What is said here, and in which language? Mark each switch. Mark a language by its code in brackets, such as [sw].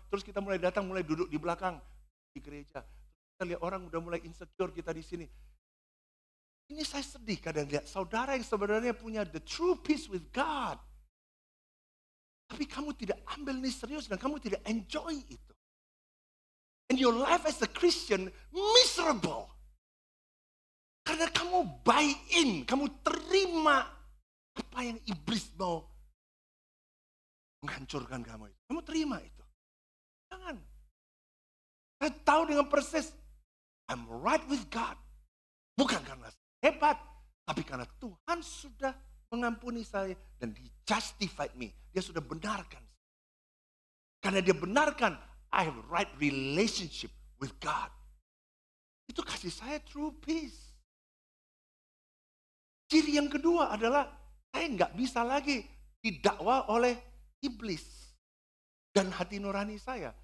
[id] Terus kita mulai datang, mulai duduk di belakang di gereja. Kita lihat orang udah mulai insecure kita di sini. Ini saya sedih kadang lihat saudara yang sebenarnya punya [en] the true peace with God. [id] Tapi kamu tidak ambil ini serius dan kamu tidak enjoy itu. [en] And your life as a Christian miserable. [id] Karena kamu [en] buy in, [id] kamu terima apa yang iblis mau menghancurkan kamu itu. Kamu terima itu. Jangan. Saya tahu dengan persis, [en] I'm right with God. [id] Bukan karena hebat, tapi karena Tuhan sudah mengampuni saya dan [en] He justified me. [id] Dia sudah benarkan. Karena dia benarkan, [en] I have a right relationship with God. [id] Itu kasih saya [en] true peace. [id] Ciri yang kedua adalah saya nggak bisa lagi didakwa oleh iblis dan hati nurani saya.